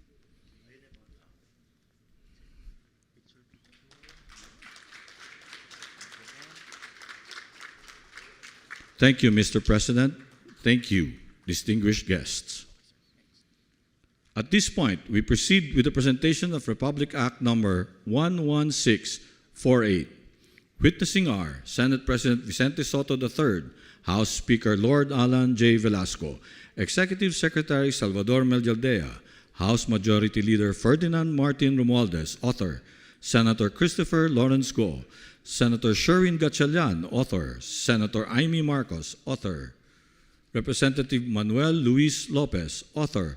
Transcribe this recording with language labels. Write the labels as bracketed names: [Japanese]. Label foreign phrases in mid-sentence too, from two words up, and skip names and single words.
[English] Thank you, Mr. President. Thank you, distinguished guests. At this point, we proceed with the presentation of Republic Act number 11648. Witnessing are Senate President Vicente Soto III, House Speaker Lord Alan J. Velasco, Executive Secretary Salvador Meljaldea, House Majority Leader Ferdinand Martin Romualdez, author, Senator Christopher Lawrence Go, Senator Sherwin Gatchalian, author, Senator Amy Marcos, author, Representative Manuel Luis Lopez, author,